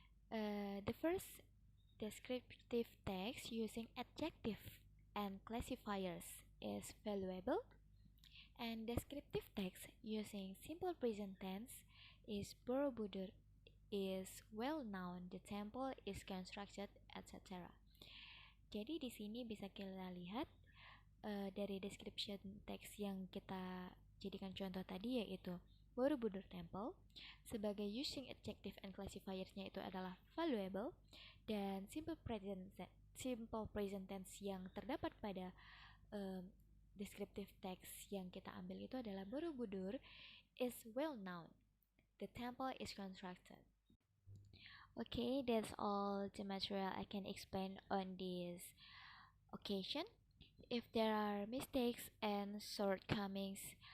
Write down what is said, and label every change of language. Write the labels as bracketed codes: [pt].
[en] The first descriptive text using adjective and classifiers is valuable, and descriptive text using simple present tense is Borobudur is well known, the temple is constructed, etc. [id] Jadi di sini bisa kita lihat dari description text yang kita jadikan contoh tadi yaitu Borobudur Temple sebagai using adjective and classifiersnya itu adalah valuable, dan simple present tense yang terdapat pada descriptive text yang kita ambil itu adalah [en] Borobudur is well known, the temple is constructed. Okay, that's all the material I can explain on this occasion. If there are mistakes and shortcomings,